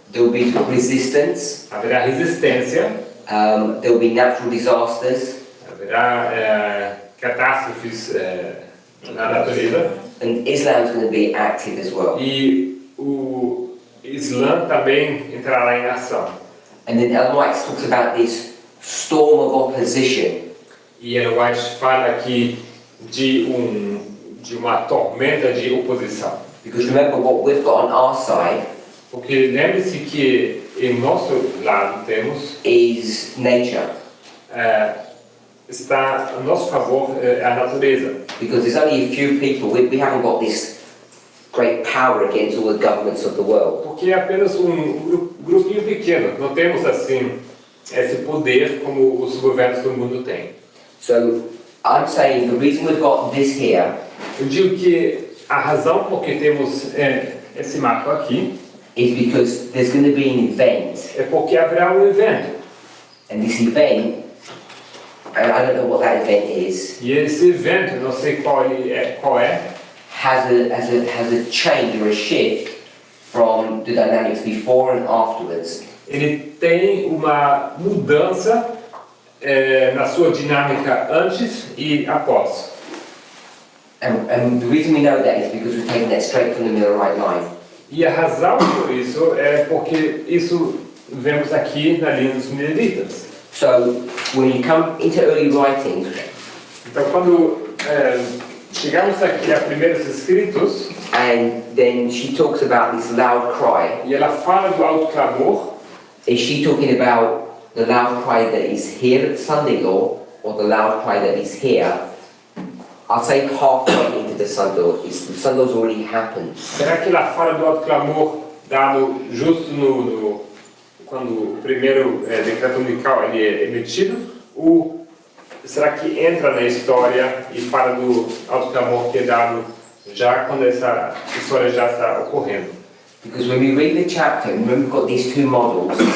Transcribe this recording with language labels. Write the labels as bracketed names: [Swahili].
[English] there will be resistance, [Portuguese] haverá resistência, [English] there will be natural disasters, [Portuguese] haverá catástrofes na natureza [English] and Islam is going to be active as well. [Portuguese] e o Islã também entrará em ação. [English] And then Ellen White talks about this storm of opposition. [Portuguese] E Ellen White fala aqui de uma tormenta de oposição. [English] Because remember, what we've got on our side [Portuguese] Porque lembre-se que em nosso lado temos [English] is nature. [Portuguese] Está a nosso favor a natureza. [English] Because there's only a few people, we haven't got this great power against all the governments of the world. [Portuguese] Porque é apenas grupinho pequeno, não temos assim esse poder como os governos do mundo têm. [English] So I'm saying the reason we've got this here [Portuguese] Eu digo que a razão por que temos esse mapa aqui [English] is because there's going to be an event, [Portuguese] é porque haverá evento. [English] and this event, and I don't know what that event is, [Portuguese] E esse evento, não sei qual é, [English] has a change or a shift from the dynamics before and afterwards. [Portuguese] ele tem uma mudança na sua dinâmica antes e após. [English] And the reason we know that is because we've taken that straight from the middle right line. [Portuguese] E a razão por isso é porque isso vemos aqui na linha dos mileritas. [English] So when you come into early writings, [Portuguese] Então, quando chegamos aqui a primeiros escritos, [English] and then she talks about this loud cry, [Portuguese] e ela fala do alto clamor, [English] is she talking about the loud cry that is here at Sunday law, or the loud cry that is here? I'll say halfway into the Sunday law. The Sunday law's already happened. [Portuguese] será que ela fala do alto clamor dado justo quando o primeiro decreto unical ele é emitido? Ou será que entra na história e fala do alto clamor que é dado já quando essa história já está ocorrendo? [English] Because when we read the chapter, remember we've got these two models.